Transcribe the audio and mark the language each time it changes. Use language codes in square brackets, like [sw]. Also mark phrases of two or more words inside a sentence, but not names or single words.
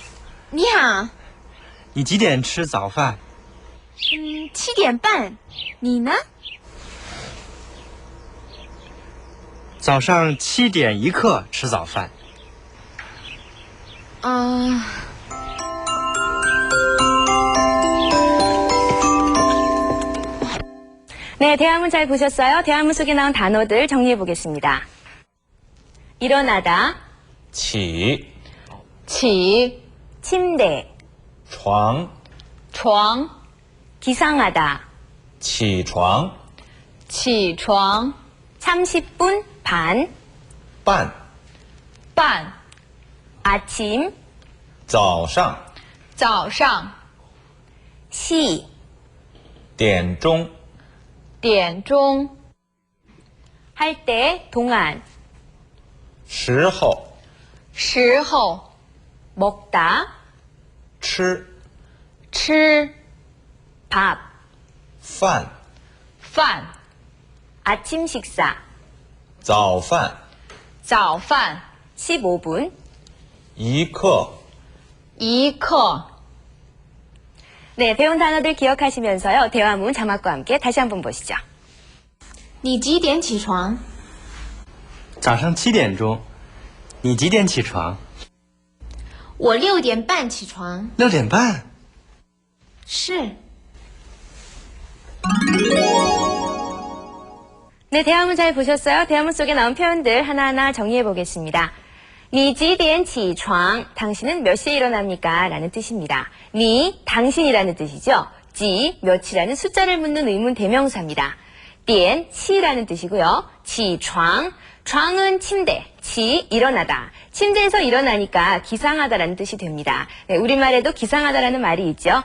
[zh] 你好。你几点吃早饭 7点半。你呢？早上7点1刻吃早饭。 [ko] 네, 대화문 잘 보셨어요? 대화문 속에 나온 단어들 정리해 보겠습니다. 일어나다, [zh] 起 [ko] 침대, [zh] 床 [ko] 기상하다, [zh] 起床 [ko] 30분 반, [zh] 半 [ko] 아침, [zh] 早上 [ko] 시, [zh] 点钟 [ko] 할 때, 동안, [zh] 时候 [ko] 먹다, [zh] 吃 [ko] 밥, [zh] 饭 [ko] 아침 식사, [zh] 早饭 [ko] 15분, [zh] 一刻 [ko] 네, 배운 단어들 기억하시면서요. 대화문 자막과 함께 다시 한번 보시죠. [zh] 你几点起床？早上7点钟，你几点起床？我6点半起床。 6点半？是。 [ko] 네, 대화문 잘 보셨어요? 대화문 속에 나온 표현들 하나하나 정리해 보겠습니다. [zh] 니 几点起床? [ko] 당신은 몇 시에 일어납니까? 라는 뜻입니다. 니, 당신이라는 뜻이죠. 지, 몇이라는 숫자를 묻는 의문 대명사입니다. 点, 시라는 뜻이고요. [zh] 起床, [ko] 床은 침대, 지, 일어나다. 침대에서 일어나니까 기상하다라는 뜻이 됩니다. 네, 우리말에도 기상하다라는 말이 있죠.